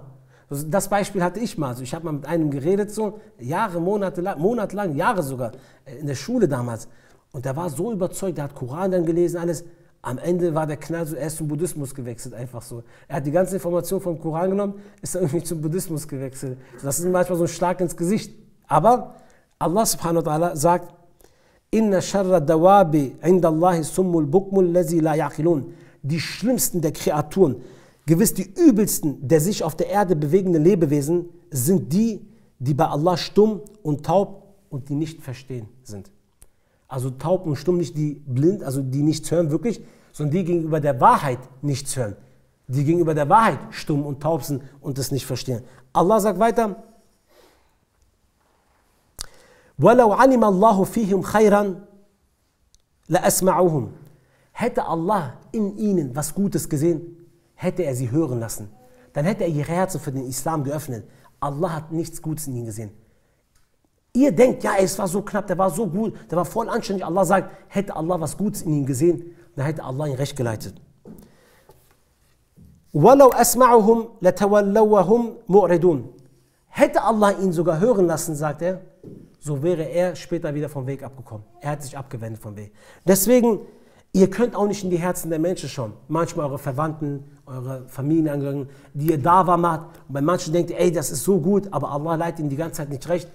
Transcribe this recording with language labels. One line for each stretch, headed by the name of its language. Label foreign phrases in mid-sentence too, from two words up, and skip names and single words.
German: Das Beispiel hatte ich mal. Also ich habe mal mit einem geredet, so Jahre, monatelang, Jahre sogar, in der Schule damals. Und der war so überzeugt, der hat Koran dann gelesen, alles. Am Ende war der Knall so, er ist zum Buddhismus gewechselt, einfach so. Er hat die ganze Information vom Koran genommen, ist dann irgendwie zum Buddhismus gewechselt. Das ist manchmal so ein Schlag ins Gesicht.
Arabic: Aber الله سبحانه وتعالى sagt, إن شر الدواب عند الله الصم البكم الذين لا يعقلون.
German: Die schlimmsten der Kreaturen, gewiss die übelsten der sich auf der Erde bewegenden Lebewesen, sind die, die bei Allah stumm und taub und die nicht verstehen sind. Also taub und stumm, nicht die blind, also die nichts hören wirklich, sondern die gegenüber der Wahrheit nichts hören. Die gegenüber der Wahrheit stumm und taub sind und es nicht verstehen. Allah sagt weiter,
Arabic: وَلَوْ عَلِمَ اللَّهُ فِيهِمْ خَيْرًا لَأَسْمَعُهُمْ.
German: Hätte Allah in ihnen was Gutes gesehen, hätte er sie hören lassen. Dann hätte er ihre Herzen für den Islam geöffnet. Allah hat nichts Gutes in ihnen gesehen. Ihr denkt, ja, es war so knapp, der war so gut, der war voll anständig. Allah sagt, hätte Allah was Gutes in ihm gesehen, dann hätte Allah ihn recht geleitet.
Arabic: وَلَوْ أَسْمَعُهُمْ لَتَوَلَّوْهُمْ مُعْرِدُونَ.
German: Hätte Allah ihn sogar hören lassen, sagt er, so wäre er später wieder vom Weg abgekommen. Er hat sich abgewendet vom Weg. Deswegen, ihr könnt auch nicht in die Herzen der Menschen schauen. Manchmal eure Verwandten, eure Familienangehörigen, die ihr Dawa macht. Und bei manchen denkt ihr, ey, das ist so gut, aber Allah leitet ihnen die ganze Zeit nicht recht.